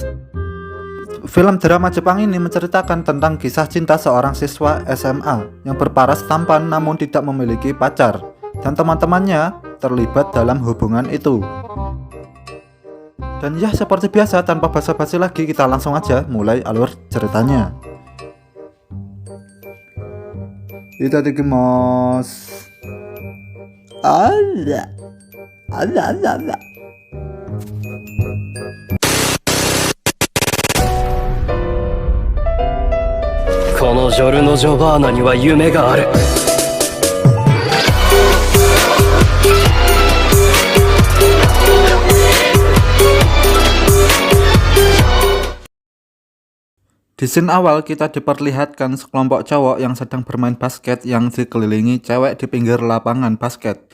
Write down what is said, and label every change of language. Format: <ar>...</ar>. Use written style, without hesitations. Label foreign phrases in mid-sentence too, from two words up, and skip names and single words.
<id>Film drama Jepang ini menceritakan tentang kisah cinta seorang siswa SMA yang berparas tampan namun tidak memiliki pacar, dan teman-temannya terlibat dalam hubungan itu. Dan ya, seperti biasa, tanpa basa-basi lagi, kita langsung aja mulai alur ceritanya.</id> <ja>Itadakimasu.</ja> <id>Ada.</id> <ja>このジョルノ・ジョバーナには夢がある。</ja> <id>Di scene awal kita diperlihatkan sekelompok cowok yang sedang bermain basket yang dikelilingi cewek di pinggir lapangan basket.</id>